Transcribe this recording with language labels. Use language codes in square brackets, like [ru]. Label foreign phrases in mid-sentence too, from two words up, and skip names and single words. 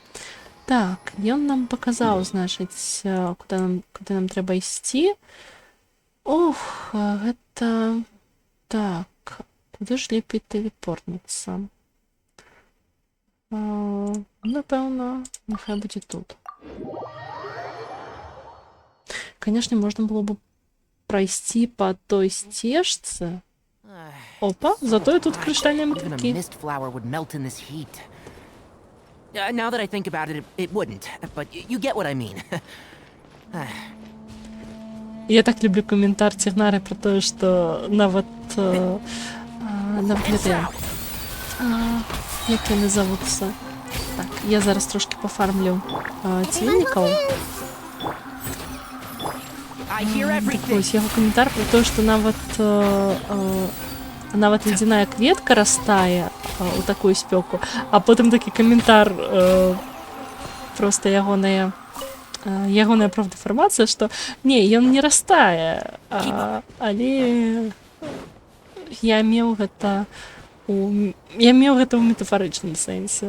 [be] Так, ён нам паказаў, значыць, куды нам трэба ісці. Ох, гэта... Так, куды ж лепей тэлепортнуцца? Напэўна, няхай будзе тут. [ru] Конечно, можно было бы пройти по той стежце. Опа, зато и тут крыштальные [en] Even a [ru] мотыльки. [en] mist flower would melt in this heat. Now that I think about it, it wouldn't. But you get what I mean. [ru] Я так люблю комментар Тигнары про то, что [be] нават як яны завуцца. Так, я зараз трошки пофармлю ціннікаў. Так вось, яго каментар [ru] про то, [be] што нават ледяная кветка растае у такую спёку, а потым такі каментар просто ягоная правдафармацыя, што не, ён не растае, але я меў гэта ў метафарычным сэнсе.